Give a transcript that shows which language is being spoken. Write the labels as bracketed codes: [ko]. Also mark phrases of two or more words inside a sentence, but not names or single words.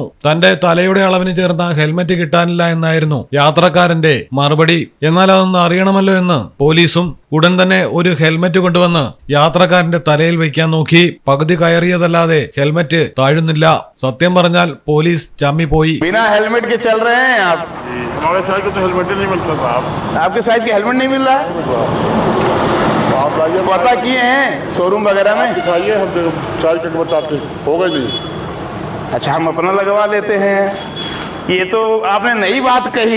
[ml] തന്റെ തലയുടെ അളവിന് ചേർന്ന ഹെൽമറ്റ് കിട്ടാനില്ല എന്നായിരുന്നു യാത്രക്കാരന്റെ മറുപടി. എന്നാൽ അതൊന്ന് അറിയണമല്ലോ എന്ന് പോലീസും ഉടൻ തന്നെ ഒരു ഹെൽമറ്റ് കൊണ്ടുവന്ന് യാത്രക്കാരന്റെ തലയിൽ വയ്ക്കാൻ നോക്കി. പകുതി കയറിയതല്ലാതെ ഹെൽമറ്റ് താഴുന്നില്ല. സത്യം പറഞ്ഞാൽ പോലീസ് ചമ്മിപ്പോയി. [hi] बिना हेलमेट के चल रहे हैं आप? हमारे साइड के तो हेलमेट नहीं मिलता साहब। आपके साइड के हेलमेट नहीं मिल रहा है? आप लाइए, पता किए हैं शोरूम वगैरह में? दिखाइए, हम चार्ज करके बताते हैं। होगा नहीं। अच्छा, हम अपना लगवा लेते हैं। ये तो आपने नई बात कही।